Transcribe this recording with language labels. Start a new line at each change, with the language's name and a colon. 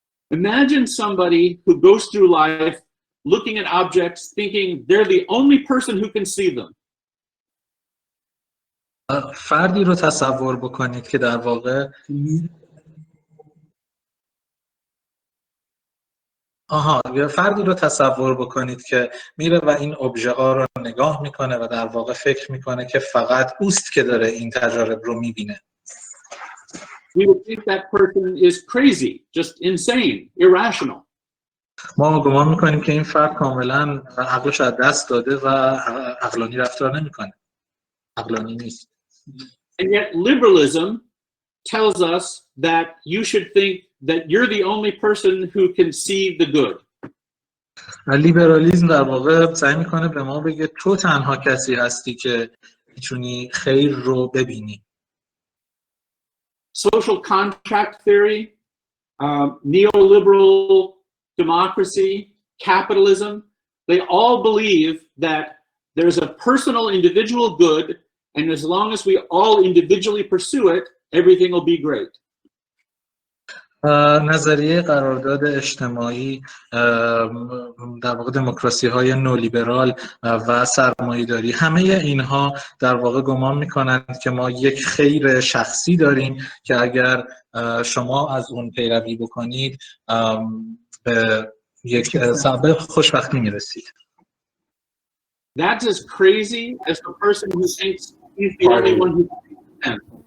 English: Imagine somebody who goes through life looking at objects thinking they're the only person who can see them.
Persian: فردی رو تصور بکنید که در واقع فردی رو تصور بکنید که میره و این ابژه ها رو نگاه میکنه و در واقع فکر میکنه که فقط اوست که داره این تجارب رو میبینه.
English: We would think that person is crazy, just insane, irrational.
Persian: ما گمان میکنیم که این فرد کاملا عقلش از دست داده و عقلانی رفتار نمیکنه. عقلانی نیست.
English: And yet liberalism tells us that you should think that you're the only person who can see the good.
Persian: لیبرالیسم در واقع سعی میکنه به ما بگه تو تنها کسی هستی که میتونی خیر رو ببینی.
English: Social contract theory, neoliberal democracy, capitalism, they all believe that there's a personal individual good, and as long as we all individually pursue it, everything will be great.
Persian: نظریه قرارداد اجتماعی در واقع دموکراسی های نولیبرال و سرمایه‌داری همه اینها در واقع گمان میکنند که ما یک خیر شخصی داریم که اگر شما از اون پیروی بکنید به یک سبب خوشبختی میرسید.
English: That's as crazy as the person who thinks he's the only one who can.